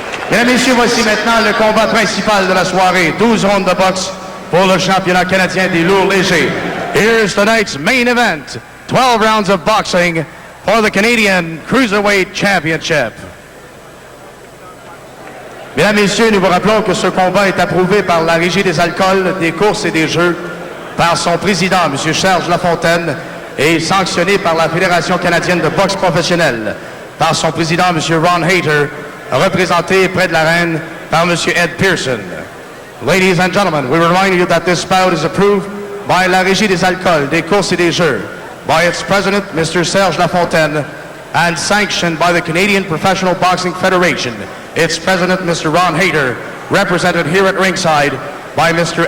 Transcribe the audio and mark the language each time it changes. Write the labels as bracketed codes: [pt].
[fr] Mesdames, Messieurs, voici maintenant le combat principal de la soirée. 12 rondes de boxe pour le championnat canadien des lourds légers. [en] Here's tonight's main event. 12 rounds of boxing for the Canadian Cruiserweight Championship. [fr] Mesdames, Messieurs, nous vous rappelons que ce combat est approuvé par la Régie des alcools, des courses et des jeux, par son président, M. Serge Lafontaine, et sanctionné par la Fédération canadienne de boxe professionnelle, par son président, M. Ron Hayter, représenté près de la reine par M. Ed Pearson. [en] Ladies and gentlemen, we remind you that this bout is approved by la Régie des alcools, des courses et des jeux, by its president, Mr. Serge Lafontaine, and sanctioned by the Canadian Professional Boxing Federation, its president, Mr. Ron Hayter, represented here at ringside by Mr.